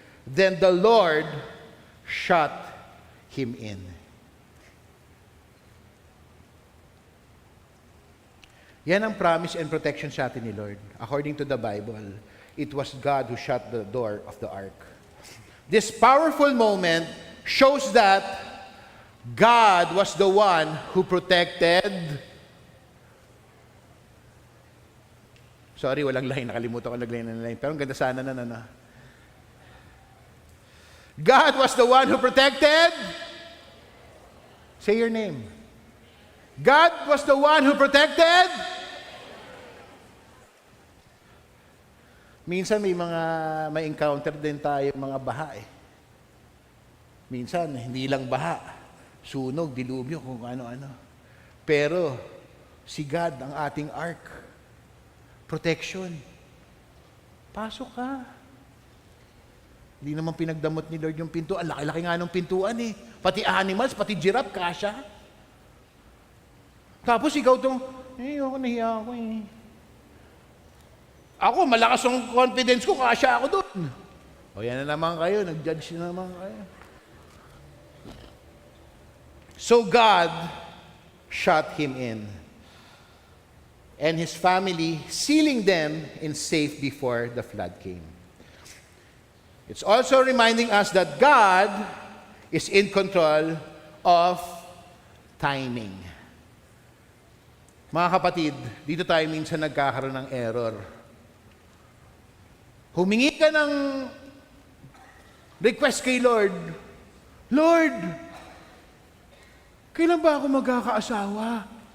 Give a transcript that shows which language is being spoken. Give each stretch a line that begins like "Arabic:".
English: Then the Lord shut him in.
Filipino: Yan ang promise and protection sa atin ni Lord.
English: According to the Bible, it was God who shut the door of the ark. This powerful moment shows that God was the one who protected.
Filipino: Sorry, walang line. Nakalimutan ko naglagay ng line. Pero ang ganda sana na.
English: God was the one who protected. Say your name. God was the one who protected.
Filipino: Minsan may encounter din tayo mga baha eh. Minsan hindi lang baha, sunog, dilubyo, kung ano-ano. Pero si God ang ating ark. Protection. Pasok ka. Hindi naman pinagdamot ni Lord yung pinto. Ang laki-laki nga ng pintuan eh. Pati animals, pati giraffe, kasya. Tapos ikaw ako nahiya ako eh. Ako, malakas ang confidence ko, kasya ako doon. O yan na naman kayo, nag-judge na naman kayo.
English: So God shut him in, and his family, sealing them in safe before the flood came. It's also reminding us that God is in control of timing.
Filipino: Mga kapatid, dito tayo minsan nagkakaroon ng error. Humingi ka ng request kay Lord. Lord, kailan ba ako magkakaasawa?